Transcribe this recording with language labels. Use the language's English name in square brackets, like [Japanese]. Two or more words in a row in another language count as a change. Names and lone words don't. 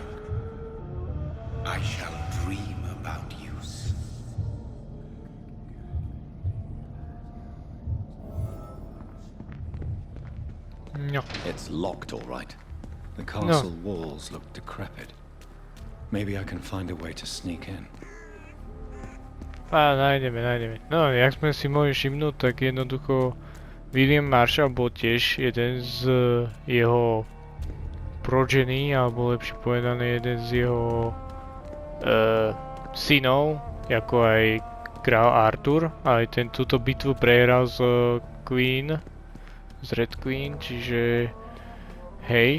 [English] I shall dream about you soon. No. It's locked, all right. The castle walls look decrepit. Maybe I can find a way to sneak in. [Slovak] Nájdeme. No, jak sme si mohli všimnúť, tak jednoducho William Marshall bol tiež jeden z jeho progeny, alebo lepšie povedané jeden z jeho synov, ako aj král Arthur, ale ten túto bitvu prehral z Queen, z Red Queen, čiže hej.